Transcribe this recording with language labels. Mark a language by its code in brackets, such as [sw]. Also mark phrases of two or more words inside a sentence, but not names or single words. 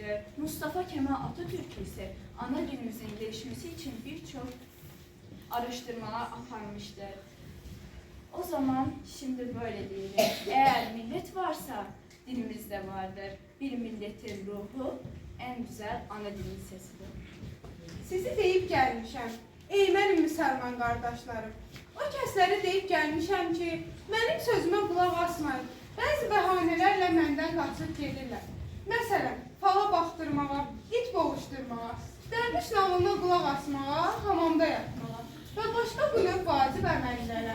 [tr] Mustafa Kemal Atatürk ise ana dilimizin gelişmesi için birçok araştırmalar yaparmıştır. O zaman şimdi böyle diyelim. Eğer millet varsa dilimiz de vardır. Bir milletin ruhu en güzel ana dilin sesidir. [az] Sizi deyib gəlmişəm. Ey mənim müsəlman qardaşlarım. O kəsləri deyib gəlmişəm ki, mənim sözümə qulaq asmayın. Bəzi bəhanələrlə məndən qaçıb gedirlər. Məsələn, fala baxdırmağa, it boğuşdurmağa, dərviş nağılına qulaq asmağa, hamamda yatmağa və başqa bu növ vacib əməllərə.